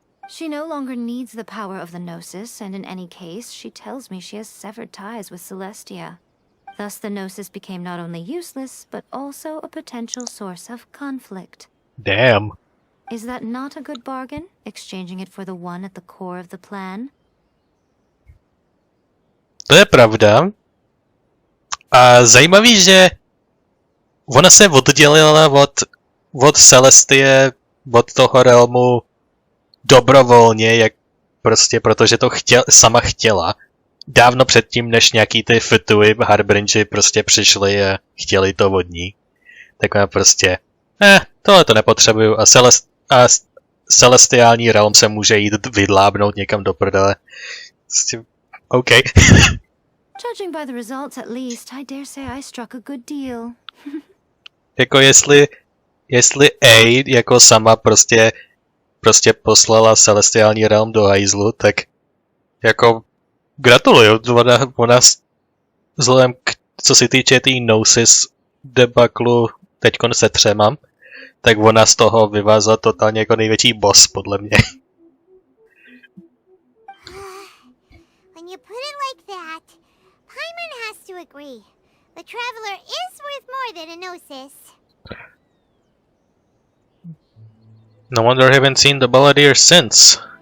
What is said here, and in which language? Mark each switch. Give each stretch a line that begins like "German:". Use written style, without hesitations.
English: She no longer needs the power of the Gnosis, and in any case, she tells me she has severed ties with Celestia. Thus the Gnosis became not only useless, but also a potential source of conflict. Damn. Is that not a good bargain, exchanging it for the one at the core of the plan?
Czech: To je pravda. A zajímavý, že ona se oddělila od Celestie, od toho realmu dobrovolně, jak prostě protože to sama chtěla. Dávno předtím, než nějaký ty Fatui Harbingeri prostě přišli a chtěli to od ní. Tak ona prostě, tohle to nepotřebuju a celestiální realm se může jít vydlábnout někam do prdele. OK.
English: Judging by the results at least, I dare say I struck a good deal.
Czech: Jako jestli A jako sama prostě poslala celestiální realm do hajzlu, tak jako gratuluju, ona vzhledem k, co se týče té Gnosis debaklu teďkon se 3, tak ona z toho vyvázla totálně jako největší boss, podle mě.
English: When you put it like that, Paimon has to agree. The Traveler is worth more than a Gnosis. No wonder I haven't seen the Balladeer since.